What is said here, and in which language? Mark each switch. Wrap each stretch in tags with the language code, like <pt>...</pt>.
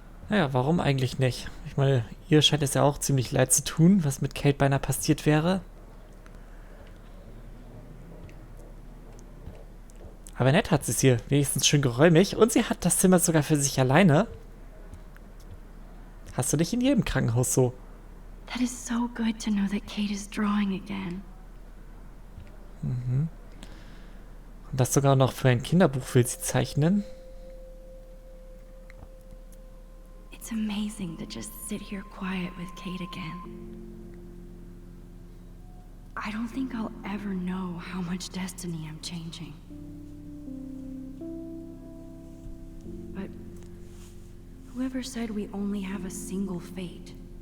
<de>Naja, warum eigentlich nicht? Ich meine, ihr scheint es ja auch ziemlich leid zu tun, was mit Kate beinahe passiert wäre. Aber nett hat sie es hier. Wenigstens schön geräumig. Und sie hat das Zimmer sogar für sich alleine. Hast du nicht in jedem Krankenhaus so?</de> <en>That is so good to know that Kate is drawing again.</en> <de>Und das sogar noch für ein Kinderbuch will sie zeichnen.</de> <en>It's amazing to just sit here quiet with Kate again. I don't think I'll ever know how much destiny I'm changing. But whoever said we only have a single fate?</en>